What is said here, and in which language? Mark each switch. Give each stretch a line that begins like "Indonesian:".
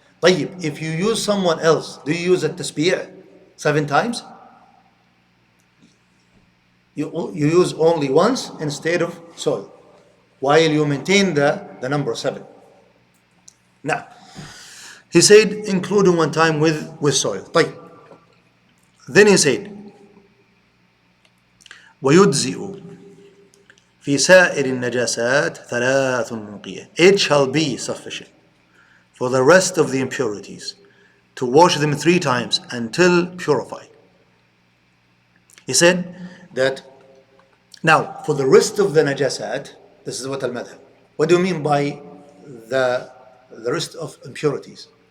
Arabic: طيب,
English: if you use someone else, do you use a tasbih 7 times? You use only once instead of soil, while you maintain the number 7. Now, he said, including one time with soil.
Arabic: طيب.
English: Then he said,
Arabic: ويجزئ في سائر النجاسات 3 نقية.
English: It shall be sufficient for the rest of the impurities to wash them 3 times until purified. He said that now for the rest of the najasat, this is what al-madhab. What do you mean by the rest of impurities?